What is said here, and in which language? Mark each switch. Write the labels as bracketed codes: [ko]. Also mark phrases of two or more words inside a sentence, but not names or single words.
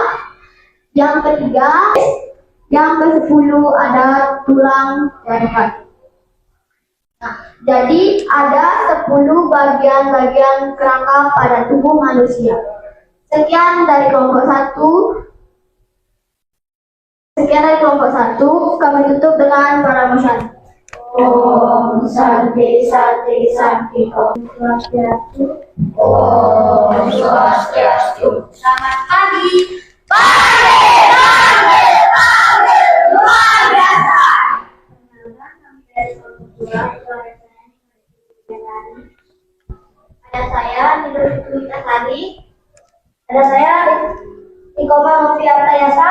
[id] Yang ketiga, yang ke-10 ada tulang leher. Nah, jadi ada 10 bagian-bagian kerangka pada tubuh manusia. Sekian dari kelompok 1. Kami tutup dengan para musyad. Om Santi Santi Santi Om Swastiastu. Om Swastiastu. Selamat pagi. Luar biasa. Ada saya Nidul Witasari. Ada saya Ikoma Noviarta Yasa.